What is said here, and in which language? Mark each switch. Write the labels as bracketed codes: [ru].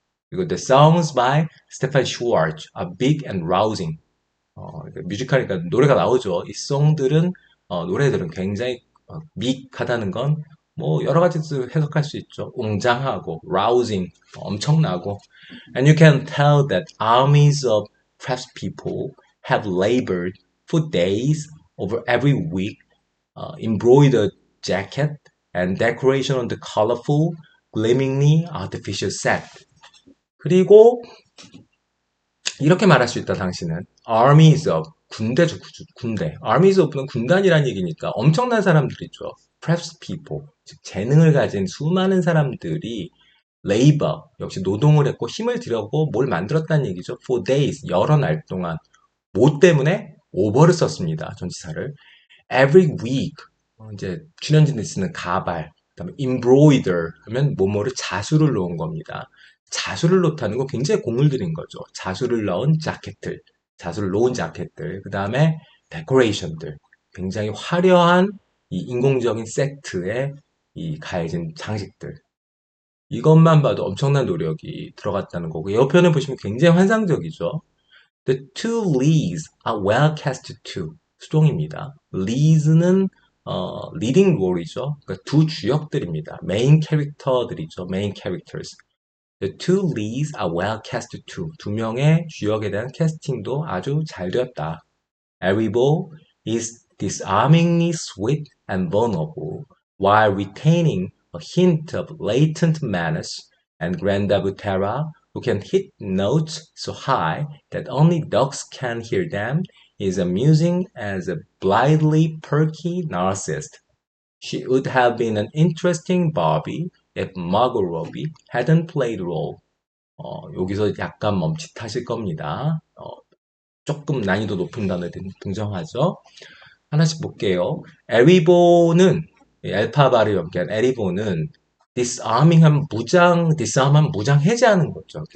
[en] 그리고 the songs by Stefan Schwartz are big and rousing. [ko] 뮤지컬이니까 노래가 나오죠. 이 송들은 노래들은 굉장히 믹하다는 건 뭐 여러 가지 해석할 수 있죠. 웅장하고, rousing, 엄청나고. And you can tell that armies of craftspeople have labored for days over every week, embroidered jacket and decoration on the colorful, gleamingly artificial set. 그리고 이렇게 말할 수 있다, 당신은. armies of, 군대죠, 군대. armies of는 군단이라는 얘기니까 엄청난 사람들이죠. craftspeople, 즉 재능을 가진 수많은 사람들이 labor, 역시 노동을 했고 힘을 들여고 뭘 만들었다는 얘기죠. [en] for days, [ko] 여러 날 동안. 뭐 때문에? over를 썼습니다, 전치사를. every week, 이제 출연진들이 쓰는 가발, 그다음에 embroider 하면 뭐뭐를 자수를 놓은 겁니다. 자수를 놓다는 건 굉장히 공을 들인 거죠. 자수를 넣은 자켓들, 자수를 놓은 자켓들, 그다음에 데코레이션들, 굉장히 화려한 이 인공적인 세트의 이 가해진 장식들. 이것만 봐도 엄청난 노력이 들어갔다는 거고, 옆편에 보시면 굉장히 환상적이죠. [en] The two leads are well cast too. [ko] 수동입니다. leads는 leading role이죠. 그러니까 두 주역들입니다. 메인 캐릭터들이죠. [en] 메인 characters. The two leads are well cast too. [ko] 두 명의 주역에 대한 캐스팅도 아주 잘 되었다. [en] Eribo is disarmingly sweet and vulnerable, while retaining a hint of latent menace, and Granda Butera, who can hit notes so high that only dogs can hear them, is amusing as a blithely perky narcissist. She would have been an interesting Barbie if Margot Robbie hadn't played the role. [ko] 여기서 약간 멈칫하실 겁니다. 조금 난이도 높은 단어에 등장하죠. 하나씩 볼게요. 에리보는 알파바를 연기한 에리보는 disarming하면 disarm하면 무장 해제하는 거죠.